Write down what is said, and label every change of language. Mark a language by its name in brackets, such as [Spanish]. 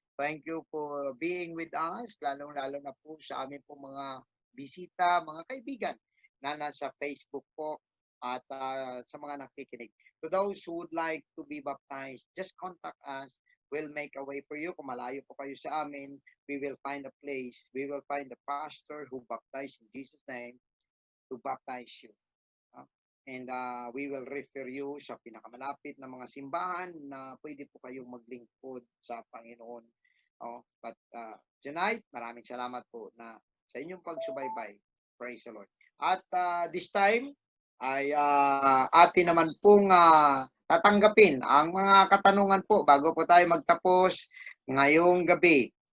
[English] Thank you for being with us, [Filipino] lalong-lalo na po sa amin po mga bisita, mga kaibigan na nasa Facebook po at sa mga nakikinig. [English] To those who would like to be baptized, just contact us. We'll make a way for you. [Filipino] Kung malayo po kayo sa amin, [English] we will find a place. We will find a pastor who baptized in Jesus' name to baptize you. And we will refer you [Filipino] sa pinakamalapit na mga simbahan na pwede po kayong maglingkod sa Panginoon. [English] But tonight, [Filipino] maraming salamat po na sa inyong pagsubaybay. [English] Praise the Lord. At this time, [Filipino] ay atin naman pong tatanggapin ang mga katanungan po bago po tayo magtapos ngayong gabi.